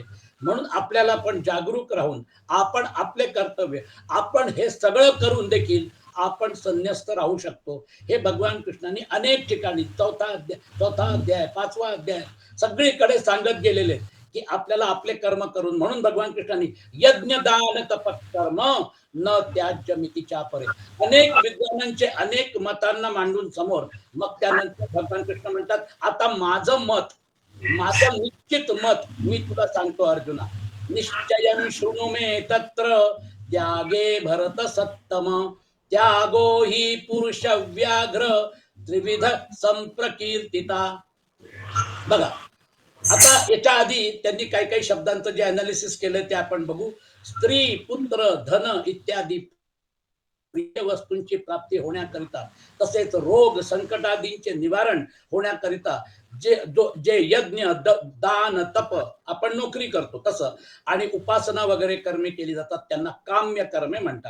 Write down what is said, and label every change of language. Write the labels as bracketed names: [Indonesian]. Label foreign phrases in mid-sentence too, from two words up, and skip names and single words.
[Marathi] म्हणून आपल्याला पण जागरूक राहून आपण आपले कर्तव्य, आपण हे सगळं करून देखील आपण संन्यस्त राहू शकतो. हे भगवान कृष्णांनी अनेक ठिकाणी 4था अध्याय 5वा अध्याय सगळीकडे सांगत गेलेले आहेत, की आपल्याला आपले कर्म करून. म्हणून भगवान कृष्णांनी [Sanskrit] यज्ञ दान तपकर्म न त्याज्य मितीच्या परे, [Marathi] अनेक विद्वानांचे अनेक मतांना मांडून समोर, मग त्यानंतर भगवान कृष्ण म्हणतात, आता माझं मत, माझं निश्चित मत मी तुला सांगतो अर्जुना. [Sanskrit] निश्चयं शृणु मे तत्र त्यागे भरत सत्तम, त्यागो ही पुरुष व्याघ्र त्रिविध संप्रकीर्तिता. [Marathi] बघा, आता याच्या आधी त्यांनी काही काही शब्दांचं जे अनालिसिस केलं ते आपण बघू. स्त्री, पुत्र, धन इत्यादी प्रिय वस्तूंची प्राप्ती होण्याकरिता, तसेच रोग संकटादींचे निवारण होण्याकरिता जे यज्ञ, दान, तप, आपण नोकरी करतो तसं, आणि उपासना वगैरे कर्मे केली जातात त्यांना काम्य कर्मे म्हणतात.